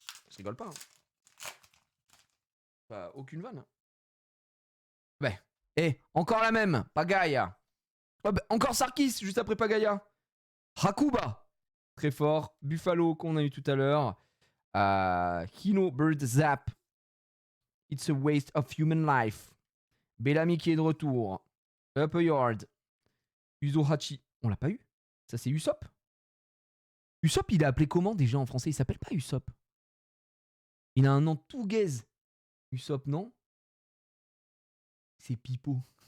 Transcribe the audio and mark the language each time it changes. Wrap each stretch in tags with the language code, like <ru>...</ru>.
<fr>Je rigole pas. Hein. Pas aucune vanne. Hein. Ouais. Eh, encore la même, Pagaia. Oh, bah, encore Sarkis, juste après Pagaia. Hakuba. Très fort. Buffalo qu'on a eu tout à l'heure. Hino Bird Zap.</fr> <en>It's a waste of human life.</en> <fr>Bellamy qui est de retour. Upper Yard. Uzohachi. On l'a pas eu? Ça, c'est Usopp? Usopp, il est appelé comment déjà en français? Il s'appelle pas Usopp. Il a un nom tout gaze. Usopp, non? C'est Pipo.</fr>